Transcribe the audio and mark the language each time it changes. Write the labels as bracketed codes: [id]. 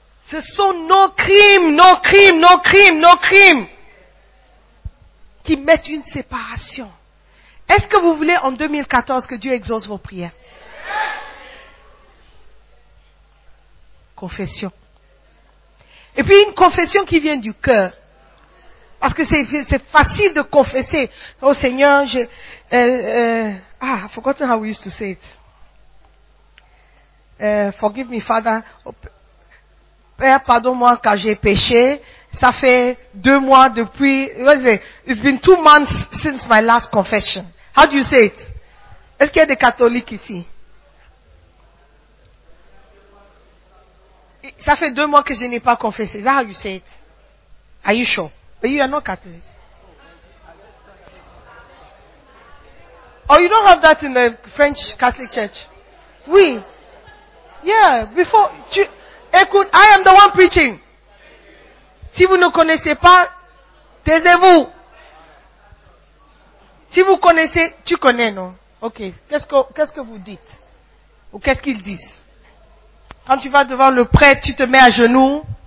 [fr] Ce sont nos crimes, nos crimes, nos crimes, nos crimes qui mettent une séparation. Est-ce que vous voulez en 2014 que Dieu exauce vos prières? Confession. Et puis une confession qui vient du cœur. Parce que c'est facile de confesser. Oh Seigneur, [en] I forgot how we used to say it. Forgive me, Father. [fr] Père, pardonne-moi car j'ai péché. Ça fait 2 mois depuis. [en] It's been 2 months since my last confession. How do you say it? [fr] Est-ce qu'il y a des catholiques ici? Ça fait 2 mois que je n'ai pas confessé. [en] Is that how you say it? Are you sure? But you are not Catholic. Oh, you don't have that in the French Catholic Church. [fr] Oui. [en] Yeah, before... [fr] Écoute, [en] I am the one preaching. [fr] Si vous ne connaissez pas, taisez-vous. Si vous connaissez, tu connais, non? [en] Ok, [fr] qu'est-ce que vous dites? Ou qu'est-ce qu'ils disent? Quand tu vas devant le prêtre, tu te mets à genoux.